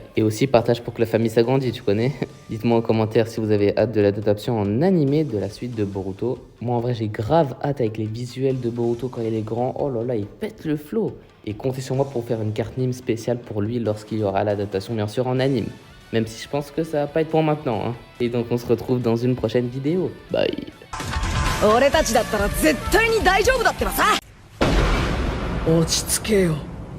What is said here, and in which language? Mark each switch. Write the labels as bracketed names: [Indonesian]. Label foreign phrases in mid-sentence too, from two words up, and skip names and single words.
[French] Et aussi, partage pour que la famille s'agrandisse, tu connais. Dites-moi en commentaire si vous avez hâte de l'adaptation en animé de la suite de Boruto. Moi, en vrai, j'ai grave hâte avec les visuels de Boruto quand il est grand. Oh là là, il pète le flow. Et comptez sur moi pour faire une carte mime spéciale pour lui lorsqu'il y aura l'adaptation, bien sûr, en anime. Même si je pense que ça va pas être pour maintenant, hein. Et donc on se retrouve dans une prochaine vidéo. Bye. [Japanese] 俺たちだったら絶対に大丈夫だってばさ。落ち着けよ。